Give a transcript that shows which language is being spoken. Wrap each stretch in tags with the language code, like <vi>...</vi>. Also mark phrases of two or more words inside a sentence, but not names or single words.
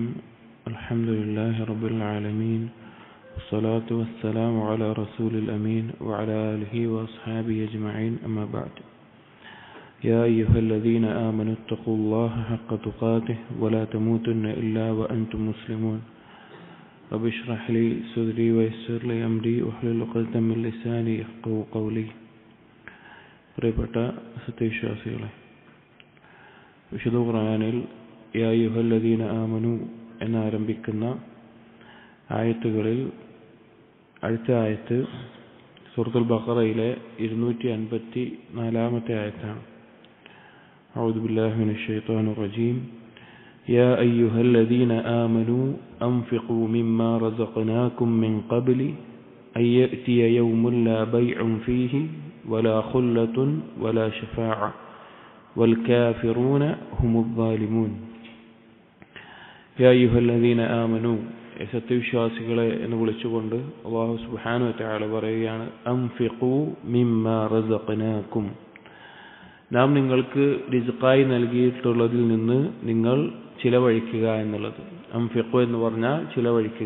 <ar>الحمد لله رب العالمين، والصلاة والسلام على رسول الأمين وعلى آله وأصحابه أجمعين، أما بعد. يا أيها الذين آمنوا اتقوا الله حق تقاته ولا تموتن إلا وأنتم مسلمون. رب اشرح لي صدري ويسر لي أمري واحلل عقدة من لساني يفقهوا قولي.</ar> <ml>പ്രിയപ്പെട്ട സത്യവിശ്വാസികളെ, വിശുദ്ധ ഖുർആനിൽ</ml> <ar>يا أيها الذين آمنوا</ar> <ml>എന്നാരംഭിക്കുന്ന ആയത്തുകളിൽ അടുത്ത ആയത്ത് സൂറത്തുൽ ബഖറയിലെ 254-ാമത്തെ ആയത്താണ്.</ml> <ar>أعوذ بالله من الشيطان الرجيم. يا أيها الذين آمنوا أنفقوا مما رزقناكم من قبل أن يأتي يوم لا بيع فيه ولا خلة ولا شفاعة والكافرون هم الظالمون. يا أيها الذين آمنوا</ar> <ml>സത്യവിശ്വാസികളെ എന്ന് വിളിച്ചുകൊണ്ട്</ml> <ar>الله سبحانه وتعالى</ar> <ml>പറയുകയാണ്,</ml> <ar>أنفقوا مما رزقناكم,</ar> <ml>നാം നിങ്ങൾക്ക് റിസ്ഖായി നൽകിയിട്ടുള്ളതിൽ നിന്ന് നിങ്ങൾ ചിലവഴിക്കുക എന്നുള്ളത്. അൻഫിഖൂ എന്ന് പറഞ്ഞാൽ ചിലവഴിക്കുക.</ml>